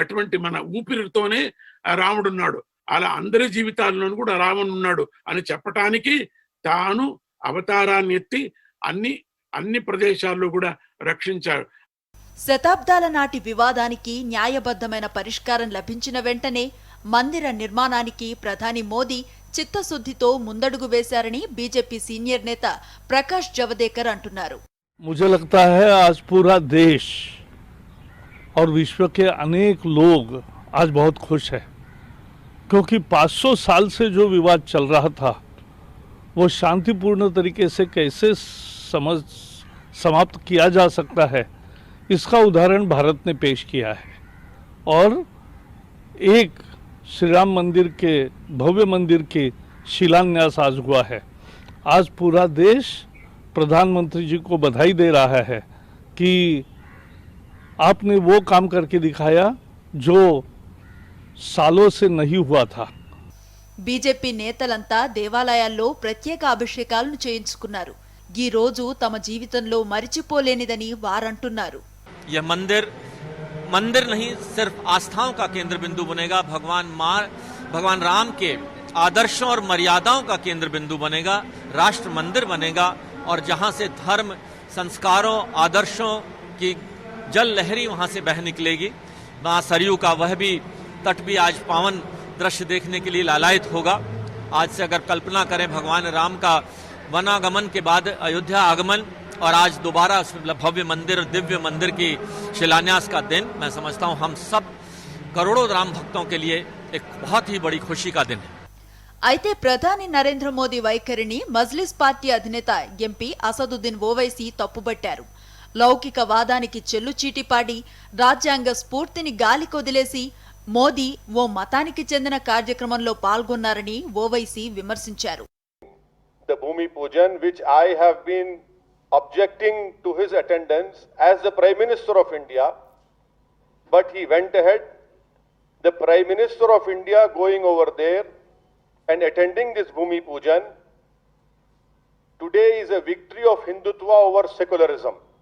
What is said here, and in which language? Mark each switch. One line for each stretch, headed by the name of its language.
Telugu: అటువంటి మన ఊపిరితోనే రాముడున్నాడు. అలా అందరి జీవితాల్లోనూ కూడా రాముడు ఉన్నాడు అని చెప్పటానికి తాను అవతారాన్ని ఎత్తి అన్ని ప్రదేశాల్లో కూడా రక్షించాడు. శతాబ్దాల నాటి వివాదానికి న్యాయబద్ధమైన పరిష్కారం లభించిన వెంటనే మందిర నిర్మాణానికి ప్రధాని మోదీ చిత్తశుద్ధితో ముందడుగు వేశారని బీజేపీ సీనియర్ నేత ప్రకాష్ జవదేకర్ అంటున్నారు.
Hindi: मुझे लगता है आज पूरा देश और विश्व के अनेक लोग आज बहुत खुश है, क्योंकि 500 साल से जो विवाद चल रहा था वो शांतिपूर्ण तरीके से कैसे समाप्त किया जा सकता है, इसका उदाहरण भारत ने पेश किया है। और एक श्री राम मंदिर के भव्य मंदिर के शिलान्यास आज हुआ है। आज पूरा देश प्रधानमंत्री जी को बधाई दे रहा है कि आपने वो काम करके दिखाया जो सालों से नहीं हुआ था। బీజేపీ నేతలంతా దేవాలయాల్లో ప్రత్యేక అభిషేకాలను చేయించుకున్నారు. ఈ రోజు తమ జీవితంలో మరిచిపోలేనిదని వారంటున్నారు. यह मंदिर नहीं सिर्फ आस्थाओं का केंद्र बिंदु बनेगा, भगवान राम के आदर्शों और मर्यादाओं का केंद्र बिंदु बनेगा, राष्ट्र मंदिर बनेगा, और जहां से धर्म, संस्कारों, आदर्शों की जल लहरी वहां से बह निकलेगी। मां सरयू का वह भी तट भी आज पावन दृश्य देखने के लिए लालायित होगा। आज से अगर कल्पना करें भगवान राम का वनागमन के बाद अयोध्या आगमन, और आज दोबारा उस भव्य मंदिर, दिव्य मंदिर की शिलान्यास का दिन, मैं समझता हूं हम सब करोड़ों राम भक्तों के लिए एक बहुत ही बड़ी खुशी का दिन है।
Telugu: అయితే ప్రధాని నరేంద్ర మోదీ వైఖరిని మజ్లిస్ పార్టీ అధినేత ఎంపీ అసదుద్దీన్ ఓవైసీ తప్పుబట్టారు. లౌకికవాదానికి చెల్లుచీటిపాడి రాజ్యాంగ స్ఫూర్తిని గాలికొదిలేసి మోదీ ఓ మతానికి చెందిన కార్యక్రమంలో పాల్గొన్నారని ఓవైసీ విమర్శించారు.
English: The Bhumi Pujan, which I have been objecting to his attendance as the Prime Minister of India, but he went ahead. The Prime Minister of India going over there and attending this Bhumi Pujan today is a victory of Hindutva over secularism.